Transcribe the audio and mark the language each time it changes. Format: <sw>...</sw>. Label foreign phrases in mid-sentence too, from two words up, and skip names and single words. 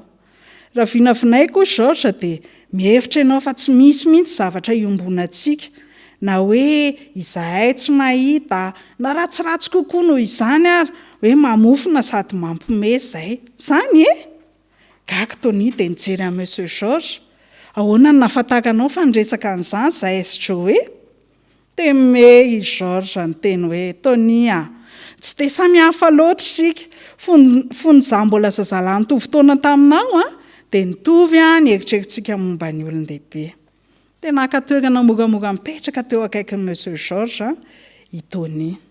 <mg>Raha vinavinaiko koa George dia mihevitra ianao fa tsy misy mihitsy zavatra iombonantsika na hoe izahay tsy mahita na ratsiratsy kokoa noho izany ary hoe mamofona sady mampiomehy izay. Izany e? Gaga Tony dia nijery amin'ny Monsieur George. Ahoana ny nahafantaranao fa niresaka an'izany izahay sy Joe? Dia me i George ny teny hoe Tony tsy dia samy hafa loatra isika. Fon'izaho mbola zazalahy nitovy fotoana taminao dia nitovy ny eritrerintsika momba ny olon-dehibe. Dia naka toerana moramora mipetraka teo akaikin'ny Monsieur George i Tony.</mg>